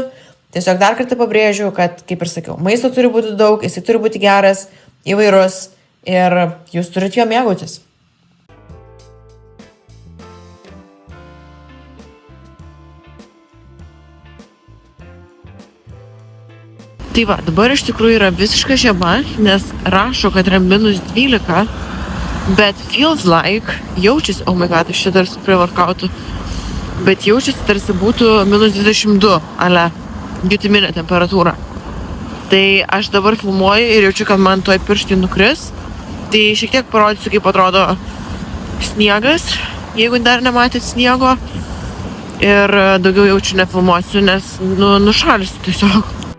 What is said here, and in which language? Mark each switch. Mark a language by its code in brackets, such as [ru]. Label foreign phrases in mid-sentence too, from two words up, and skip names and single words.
[lt] Tiesiog dar kartą pabrėžiu, kad, kaip ir sakiau, maisto turi būti daug, jisai turi būti geras, įvairus ir jūs turit jo mėgautis. Tai va, dabar iš tikrųjų yra visiška žiema, nes rašo, kad yra -12, bet [en] feels like, [lt] jaučiasi, [en] oh my god, [lt] aš čia dar su pre-workoutu, bet jaučiasi tarsi būtų -22, ale jutiminė temperatūra. Tai aš dabar filmuoju ir jaučiu, kad man tuoj pirštai nukris, tai šiek tiek parodysiu, kaip atrodo sniegas, jeigu dar nematėt sniego, ir daugiau jaučiu nefilmuosiu, nes nušalsiu tiesiog.